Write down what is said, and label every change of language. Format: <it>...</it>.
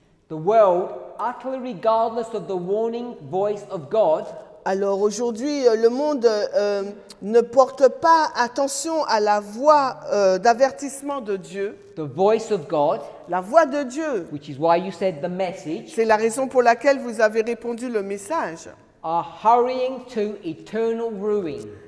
<en>the world, utterly regardless of the warning voice of God,</en> <fr>Alors aujourd'hui, le monde ne porte pas attention à la voix d'avertissement de Dieu,</fr> <en>the voice of God,</en> <fr>la voix de Dieu.</fr> <en>which is why you said the message,</en> <fr>C'est la raison pour laquelle vous avez répondu le message.</fr> <en>are hurrying to eternal ruin.</en>